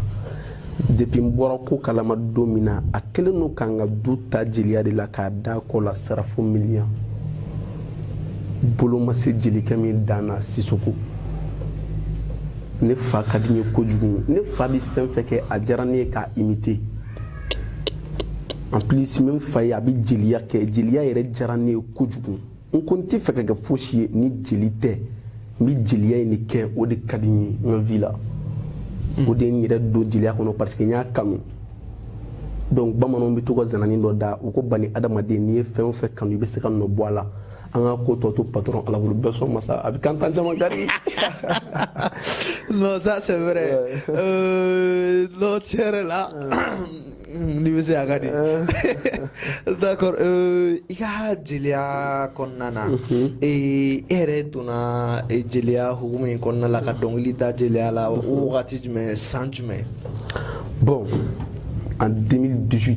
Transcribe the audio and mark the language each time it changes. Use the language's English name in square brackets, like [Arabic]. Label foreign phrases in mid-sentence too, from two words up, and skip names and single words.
[Bambara] Depuis n bɔra ko kalama don min na a kelen don k'an ka du ta jeliya de la k'a da kɔ la sara fo miliyan. Bolo ma se jelikɛ min danna Sissoko. Ne fa ka di n ye kojugu. Ne fa bɛ fɛn fɛn kɛ a diyara ne ye k'a imiter. [French] En plus [Bambara] min fa ye a bɛ jeliya kɛ, jeliya yɛrɛ diyara ne ye kojugu. N ko n tɛ fɛ ka kɛ fosi ye ni jeli tɛ. N bɛ jeliya in de kɛ, o de ka di n ye n ka vie la. O de ye n yɛrɛ don jeliya kɔnɔ parce que n y'a kanu. Donc bamananw bɛ to ka zanani dɔ da u ko bani adamaden n'i ye fɛn o fɛn kanu i bɛ se ka nɔ bɔ a la. An ka ko tɔ to patron ala bolo bɛɛ sɔn ma sa a bɛ kantan caman kari. [French] Non, ça c'est vrai. Non, tiens là. [Bambara] Ni bɛ se a ka di. D'accord, i ka jeliya kɔnɔna na e yɛrɛ donna jeliya hukumu in kɔnɔna la ka dɔnkili da jeliya la o wagati jumɛn san jumɛn? [French] Bon, en 2018.